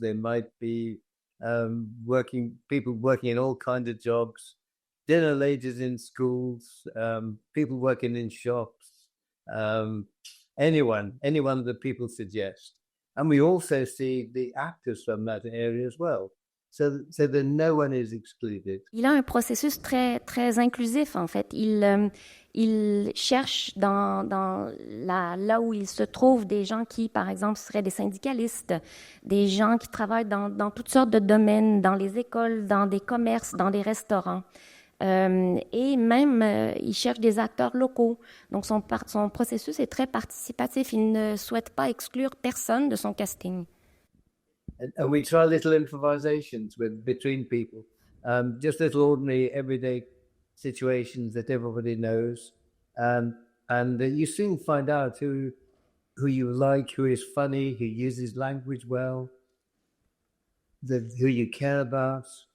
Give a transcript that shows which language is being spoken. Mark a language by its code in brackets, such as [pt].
[en] There might be people working in all kinds of jobs. Dinner ladies in schools. People working in shops. Anyone that people suggest. And we also see the actors from that area as well. So that no one is excluded. [fr] Il a un processus très, très inclusif, en fait. Il cherche là où il se trouve des gens qui, par exemple, seraient des syndicalistes, des gens qui travaillent dans toutes sortes de domaines, dans les écoles, dans des commerces, dans des restaurants. Et même, il cherche des acteurs locaux. Donc, son processus est très participatif. Il ne souhaite pas exclure personne de son casting. [en] And we try little improvisations between people, just little ordinary, everyday situations that everybody knows. And you soon find out who you like, who is funny, who uses language well, who you care about.